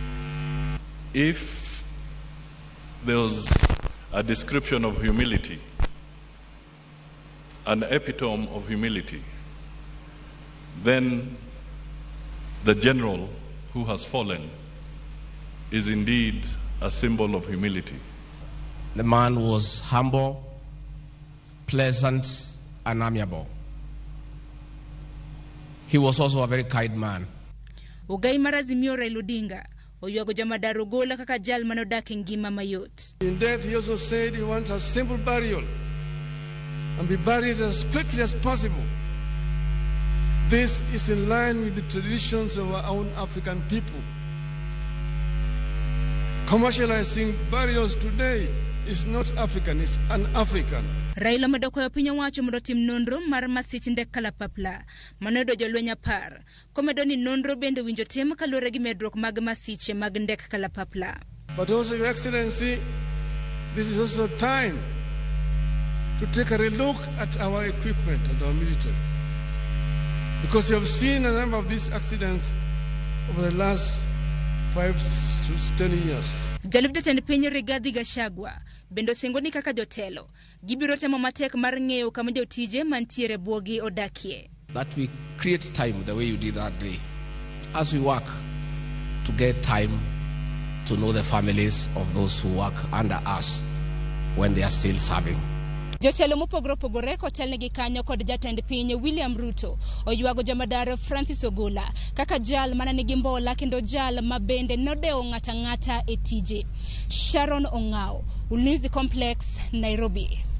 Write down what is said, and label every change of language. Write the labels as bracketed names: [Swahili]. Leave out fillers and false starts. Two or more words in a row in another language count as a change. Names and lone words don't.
[English] If there was a description of humility, an epitome of humility, then the general who has fallen is indeed a symbol of humility. The man was humble, pleasant, and amiable. He was also a very kind man. [Luo (Kenya and Tanzania)] Ugai marazimio Raila Odinga oywago jamadar Ogolla kaka jal manodak e ngima mayot. [English] In death he also said he wants a simple burial and be buried as quickly as possible. This is in line with the traditions of our own African people. Commercializing burials today is not African, it's un-African. [Luo (Kenya and Tanzania)] Raila medoko piny owacho mondo tim nonro mar masich ndek kalapapla manodo jolweny 10 komedo ni nonro bende winjo tim kaluwore gi medruok mag masiche mag ndek kalapapla. [English] But also, Your Excellency, this is also time to take a relook at our equipment and our military, because you have seen a number of these accidents over the last 5 to 10 years. [Luo (Kenya and Tanzania)] Jalub jatend piny Rigathi Gachagua bendo singoni kaka jotelo gibiro temo matek mar ng'eyo kama jotije mantiere buogi odakie. [English] That we create time the way you did that day, as we work to get time to know the families of those who work under us when they are still serving. [Luo (Kenya and Tanzania)] Jotelo mopogore opogore kotelnegi kanyo kod jatend piny William Ruto oywago jamadar Francis Ogolla kaka jal mana nigi mbola kendo jal mabende nodeo ng'ata e tije. Sharon Ong'ao, Ulinzi Complex, Nairobi.